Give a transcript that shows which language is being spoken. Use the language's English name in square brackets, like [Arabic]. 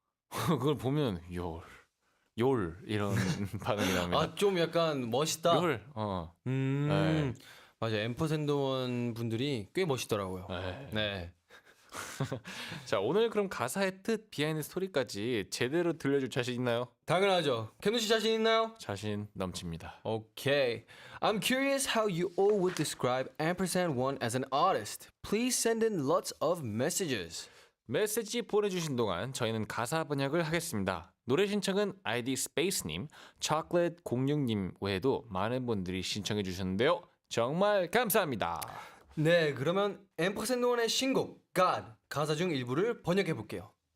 [Korean] 그걸 보면 열 이런 반응이 나옵니다. 좀 약간 멋있다. 열. 네. 맞아요. &1 분들이 꽤 멋있더라고요. 네. 자, 오늘 그럼 가사의 뜻, 비하인드 스토리까지 제대로 들려줄 자신 있나요? 당연하죠. 캠누 씨 자신 있나요? 자신 넘칩니다. [English] Okay. I'm curious how you all would describe &1 as an artist. Please send in lots of messages. [Korean] 메시지 보내주신 동안 저희는 가사 번역을 하겠습니다. 노래 신청은 아이디 스페이스님, 초콜릿06님 외에도 많은 분들이 신청해 주셨는데요. 정말 감사합니다. 네, 그러면 &1의 신곡 God 가사 중 일부를 번역해 볼게요.